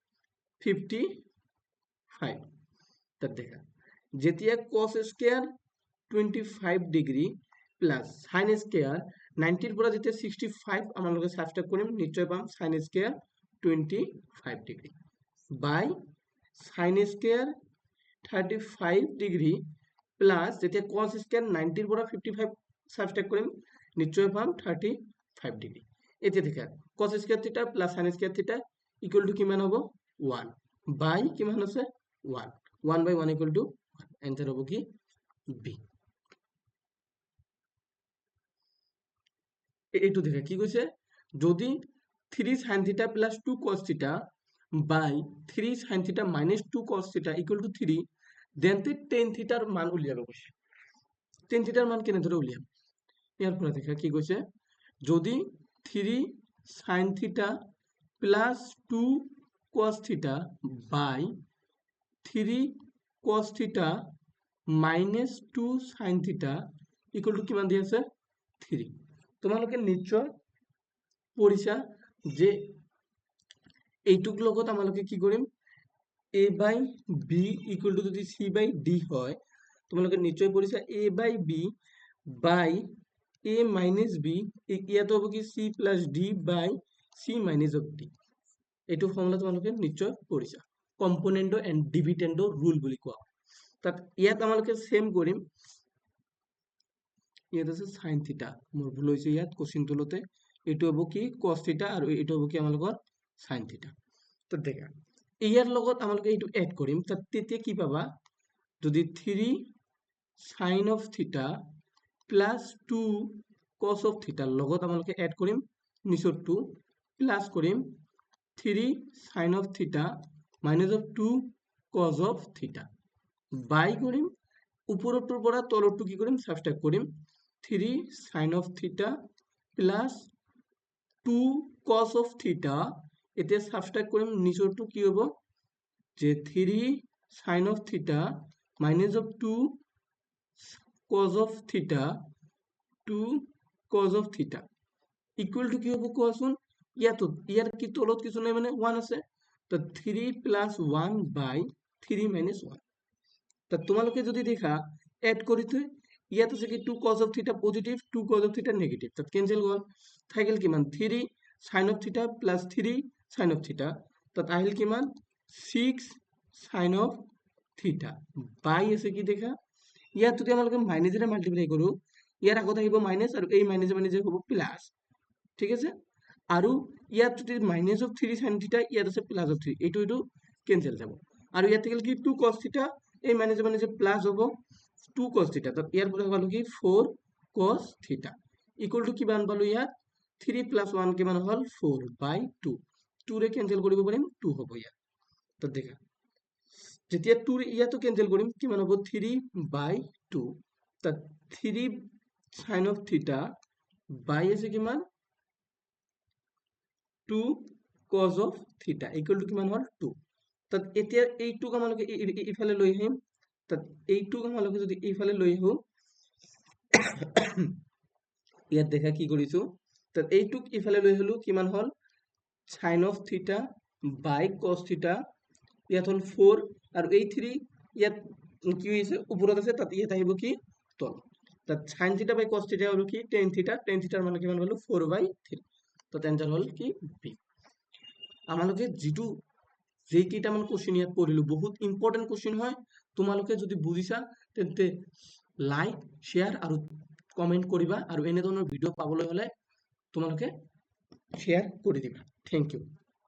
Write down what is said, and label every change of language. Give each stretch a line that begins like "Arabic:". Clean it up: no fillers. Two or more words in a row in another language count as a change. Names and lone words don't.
Assamese: 55 তাত দেখা যেতিয়া
English: cos square 25 degree plus sin square 90
Assamese: ৰ পৰা যেতিয়া 65 আমালোকে সাবট্ৰাক্ট কৰিম নিশ্চয় পাম
English: sin square 25 degree by sin square 35 degree plus
Assamese: যেতিয়া
English: cos square 90
Assamese: ৰ পৰা 55 সাবট্ৰাক্ট কৰিম নিশ্চয় পাম 35 ডিগ্ৰী এতিয়া দেখা
English: cos square theta plus sin square theta equal to
Assamese: কিমান হ'ব 1 বাই কিমান আছে 1
English: 1 by 1 equal to 1 answer
Assamese: হ'ব কি বি এইটো দেখা কি কৈছে যদি
English: 3 sin theta plus 2 cos theta by 3 sin theta minus 2 cos theta equal to 3 then tan theta
Assamese: ৰ মান উলিয়াব কৈছে
English: tan theta
Assamese: ৰ মান কেনে ধৰে উলিয়াম ইয়াৰ পৰা দেখা কি কৈছে যদি
English: 3 sin theta plus 2 cos theta by 3 cos theta minus 2 sin theta equal to
Assamese: কিমান দি আছে 3 তোমালোকে নিশ্চয় পঢ়িছা যে এইটুক লগত আমালোকে কি কৰিম
English: a by b equal to
Assamese: যদি
English: c by d
Assamese: হয় তোমালোকে নিশ্চয় পঢ়িছা
English: a by b by a minus b
Assamese: ইয়াতো হ'ব কি
English: c plus d by c minus of d
Assamese: এইটো ফৰ্মুলা তোমালোকে নিশ্চয় পঢ়িছা
English: componendo and dividendo rule
Assamese: বুলি কোৱা তাত ইয়াত আমালোকে সেম কৰিম ইয়াত আছে
English: sin theta
Assamese: মোৰ ভুল হৈছে ইয়াত কোশ্চেন তুলতে এটো হ'ব কি
English: cos theta
Assamese: আৰু এটো হ'ব কি আমালোকৰ
English: sin theta
Assamese: তো দেখা ইয়াৰ লগত আমালোকে এটো এড কৰিম তাত তেতিয়া কি পাবা যদি
English: 3 sin of theta
Assamese: plus 2 cos of theta লগত আমালোকে এড কৰিম নিচৰ 2 প্লাস কৰিম
English: 3 sin of theta minus of 2 cos of theta by
Assamese: কৰিম উপৰটোৰ পৰা তলৰটো কি কৰিম সাবট্ৰাক্ট কৰিম
English: 3 sin of theta
Assamese: plus 2 cos of theta এতিয়া সাবট্ৰাক্ট কৰিম নিচৰটো কি হ'ব যে
English: 3 sin of theta minus of 2 cos of theta 2 cos of theta equal to
Assamese: কি হ'ব কোৱাচোন ইয়াৰ কি তলত কিছু নাই মানে 1 আছে তো 3
English: plus 1 by 3 minus 1
Assamese: তো তোমালোকে যদি দেখা এড কৰিতে ইয়াত আছে কি
English: 2 cos of theta positive 2 cos of theta negative
Assamese: তো ক্যান্সেল গল থাকিল কিমান
English: 3 sin of theta plus 3 sin of theta
Assamese: তো আহিল কিমান
English: 6 sin of theta
Assamese: বাই আছে কি দেখা ইয়াত যদি আমালোকে মাইনাসেৰে মাল্টিপ্লাই কৰো ইয়াৰ আগত আহিব মাইনাস আৰু এই মাইনাসে মাইনাসে হ'ব প্লাস ঠিক আছে আৰু ইয়াত যদি
English: minus of 3 sin theta
Assamese: ইয়াত আছে
English: plus of 3
Assamese: এটো ক্যান্সেল যাব আৰু ইয়াত থাকিল কি
English: 2 cos theta
Assamese: এই মাইনাসে মাইনাসে প্লাস হ'ব
English: 2 cos theta
Assamese: তো ইয়াৰ পৰা পালো কি
English: 4 cos theta equal to
Assamese: কিমান পালো ইয়াত
English: 3 plus 1
Assamese: কিমান হল
English: 4 by 2
Assamese: 2 ৰে ক্যান্সেল কৰিব পাৰিম 2 হ'ব ইয়াত তো দেখা যেতিয়া 2 ইয়াতো ক্যান্সেল কৰিম কিমান হ'ব
English: 3 by 2
Assamese: তো
English: 3 sin of theta by
Assamese: আছে কিমান
English: 2 cos of theta equal to
Assamese: কিমান হল 2 তো এতিয়া এইটো আমালোকে ইফালে লৈ আহিম তো এইটো আমালোকে যদি ইফালে লৈ আহো ইয়াত দেখা কি কৰিছো তো এইটুক ইফালে লৈ হলো কিমান হল
English: sin of theta by cos theta
Assamese: ইয়াত হল 4 আৰু এই 3 ইয়াত কি হৈছে ওপৰত আছে তাত ইয়াত আহিব কি তল তো
English: sin theta by cos theta
Assamese: হলো কি
English: tan theta
Assamese: ৰ মানে কিমান হলো
English: 4 by 3
Assamese: তো आंसर হল কি বি আমালোকে যেটো যেইকেইটামান কোশ্চেন ইয়াত পঢ়িলো বহুত ইম্পৰ্টেন্ট কোশ্চেন হয় তোমালোকে যদি বুজিছা তেন্তে
English: like share
Assamese: আৰু কমেণ্ট কৰিবা আৰু এনেধৰণৰ ভিডিঅ' পাবলৈ হ'লে তোমালোকে শ্বেয়াৰ কৰি দিবা।
English: thank you.